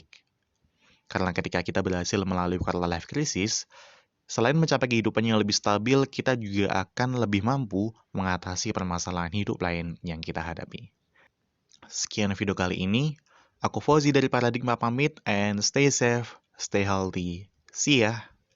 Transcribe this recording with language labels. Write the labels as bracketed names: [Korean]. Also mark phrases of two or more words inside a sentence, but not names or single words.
[Indonesian] Karena ketika kita berhasil melalui [English] Quarter Life Crisis, [Indonesian] selain mencapai kehidupan yang lebih stabil, kita juga akan lebih mampu mengatasi permasalahan hidup lain yang kita hadapi. Sekian video kali ini. Aku Fauzi dari Paradigma pamit [English] and stay safe, stay healthy. See ya!